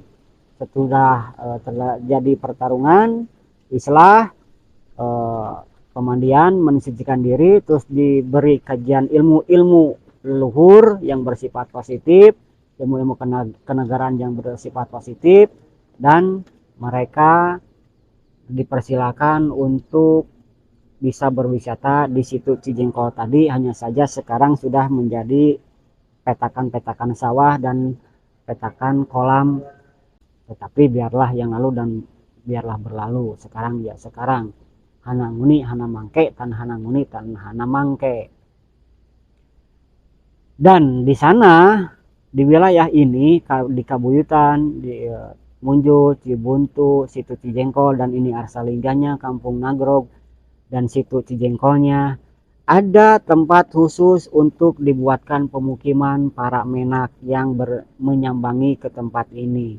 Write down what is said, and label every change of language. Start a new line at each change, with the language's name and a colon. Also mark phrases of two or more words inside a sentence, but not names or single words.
Indonesian: Setelah terjadi pertarungan, islah, pemandian, mensucikan diri, terus diberi kajian ilmu-ilmu leluhur yang bersifat positif, ilmu-ilmu kenegaraan yang bersifat positif, dan mereka dipersilakan untuk bisa berwisata di situ Cijengkol tadi. Hanya saja sekarang sudah menjadi petakan-petakan sawah dan petakan kolam, tetapi biarlah yang lalu dan biarlah berlalu. Sekarang ya sekarang,
Sundanese: hana nguni hana mangke, tan hana nguni tan hana mangke.
Indonesian: Dan di sana di wilayah ini di Kabuyutan, di Munjul, Cibuntu, situ Cijengkol, dan ini Arsalingganya, Kampung Nagrog, dan situ Cijengkolnya, ada tempat khusus untuk dibuatkan pemukiman para menak yang menyambangi ke tempat ini.